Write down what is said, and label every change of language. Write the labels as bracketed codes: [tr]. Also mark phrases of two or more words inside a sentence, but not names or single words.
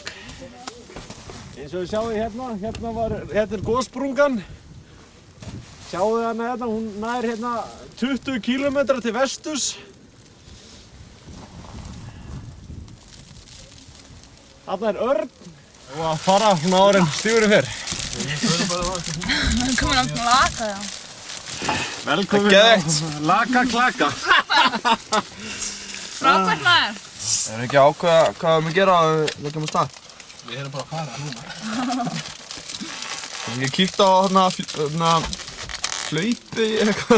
[is] Eins og við sjáum hérna er gossprungan. Sjáu þið hana hérna, hún nær hérna 20 km til vesturs. Þarna er örn og að fara svona áður en stígurinn fer. [sv] Kommer de från Laka, ja. [is] Velkomin Geðveikt. á Laka-klaka. Frábært maður. Erum við ekki að ákveða hvað við erum að gera að við leggjum á stað? Við erum bara að fara núna. Ég kíkti á hérna hlaupi eitthvað.